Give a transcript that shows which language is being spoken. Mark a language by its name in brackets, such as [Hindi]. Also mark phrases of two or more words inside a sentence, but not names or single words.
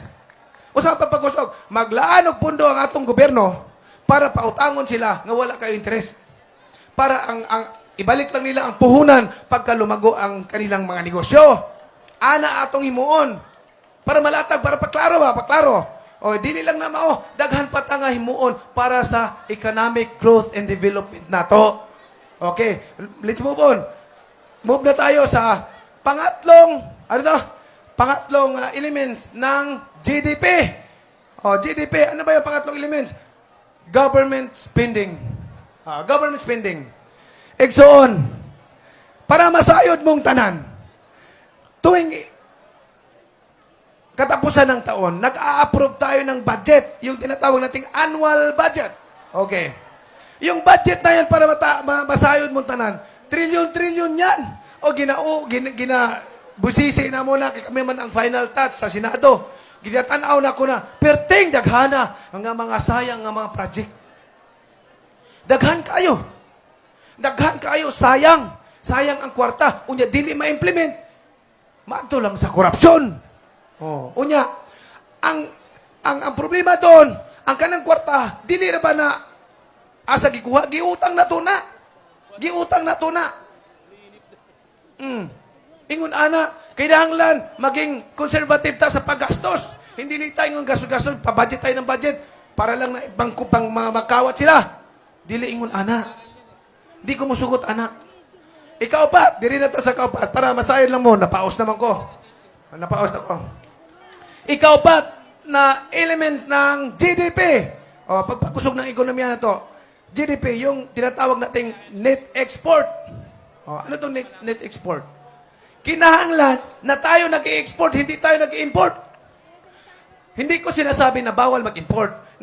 [Cebuano] Usa pa pagkusog, maglaan og pundo ang atong gobyerno para pautangon sila nga wala kayo interest. [Filipino] Para ang ibalik lang nila ang puhunan pagka lumago ang kanilang mga negosyo. [Cebuano] Ana atong himuon para malatag, para paklaro. O dili lang na mao, daghan pa ta nga himuon para sa [English] economic growth and development [Cebuano] nato. [English] Okay, let's move on. [Filipino] Move na tayo sa pangatlong elements ng GDP. GDP, ano ba yung pangatlong elements? [English] Government spending. Government spending. [Filipino] Igsoon, [Cebuano] para masayod mong tanan, [Filipino] tuwing katapusan ng taon, nag-a-approve tayo ng budget, yung tinatawag nating [English] annual budget. [Filipino] Okay. Yung budget na yan [Cebuano] para masayod mong tanan, [Filipino] trilyon-trilyon yan. [Cebuano] O busisi na muna, kami man ang final touch sa Senado. Ginatanaw na ko na, perting daghana ang mga sayang nga mga project. Daghan kayo, sayang. Sayang ang kwarta. Unya, dili ma-implement. Maadto lang sa korupsyon. Unya, ang problema doon, ang kanang kwarta, dili na ba na asa gikuha, giutang na to na. Ingon ana, [Filipino] kailangan maging conservative ta sa paggastos. Hindi li tayo ng gastos, pa-budget tayo ng budget para lang na pang makawat sila. [Cebuano] Dili ingon ana. Di ko musugot ana. Ikaupat, diri na ta sa kaupat para masayod lang mo, napaos naman ko. [Filipino] Ikaupat na elements ng GDP. Pagpakusog ng ekonomiya na to. GDP, yung tinatawag nating [English] net export. [Filipino] Ano itong [English] net export? [Filipino] Kinahanglan na tayo nag-i-export, hindi tayo nag-i-import. Hindi ko sinasabi na bawal mag-import.